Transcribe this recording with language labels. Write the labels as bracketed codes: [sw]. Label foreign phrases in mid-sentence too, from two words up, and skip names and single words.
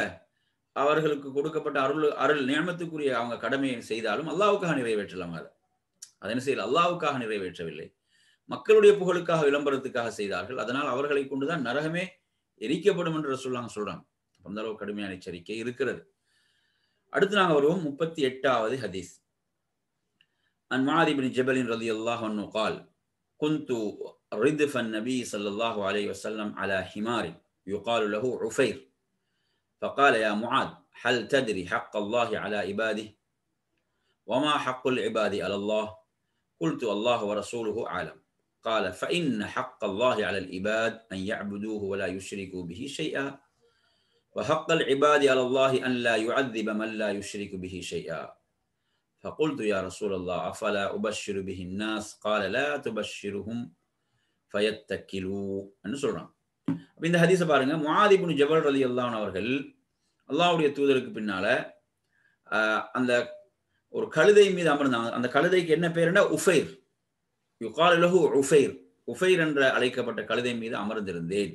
[ta] அவர்களுக்கு கொடுக்கப்பட்ட அருள் நியமத்துக்குரிய அவங்க கடமையை செய்தாலும் அல்லாஹ்வுக்காக நிறைவேற்றலாம். அதை என்ன செய்யல? அல்லாஹ்வுக்காக நிறைவேற்றவில்லை, மக்களுடைய புகழுக்காக, விளம்பரத்துக்காக செய்தார்கள். அதனால் அவர்களை கொண்டுதான் நரகமே எரிக்கப்படும் என்று ரசூலுல்லாஹ் சொல்றாங்க. அந்த அளவு கடுமையான எச்சரிக்கை இருக்கிறது. அடுத்து நாங்க வருவோம் 38வது ஹதீஸ். [ar] عن معاذ بن جبل رضي الله عنه قال كنت ردف النبي صلى الله عليه وسلم على حمار يقال له عفير فقال يا معاذ هل تدري حق الله على عباده وما حق العباد على الله قلت الله ورسوله أعلم قال فإن حق الله على العباد أن يعبدوه ولا يشركوا به شيئا وحق العباد على الله أن لا يعذب من لا يشرك به شيئا فقلت يا رسول الله أفلا أبشر به الناس قال لا تبشرهم فيتكلوا [ta] என்று சொல்றான். அப்ப இந்த ஹதீஸை பாருங்க. முஆத் இப்னு ஜபல் [ar] رضي الله عنه [ta] அவர்கள் அல்லாஹ்வுடைய தூதருக்கு பின்னால அந்த ஒரு கழுதை மீது அமர்ந்தாங்க. அந்த கழுதைக்கு என்ன பேருன்னா உஃபைர், [ar] يقال له [ta] உஃபைர், உஃபைர் என்ற அழைக்கப்பட்ட கழுதை மீது அமர்ந்திருந்தேன்.